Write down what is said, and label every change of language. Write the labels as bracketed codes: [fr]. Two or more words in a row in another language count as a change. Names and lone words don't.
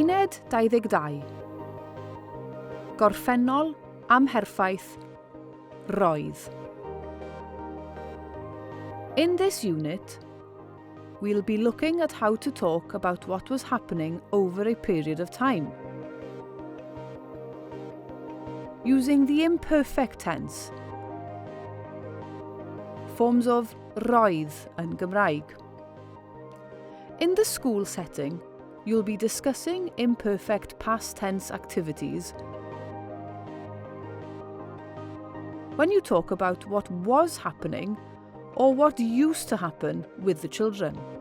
[cy] Uned 22. Gorffennol, amherffaith, roedd. [en] In this unit, we'll be looking at how to talk about what was happening over a period of time, using the imperfect tense, forms of [cy] roedd yn Gymraeg. [en] In the school setting, you'll be discussing imperfect past tense activities when you talk about what was happening or what used to happen with the children.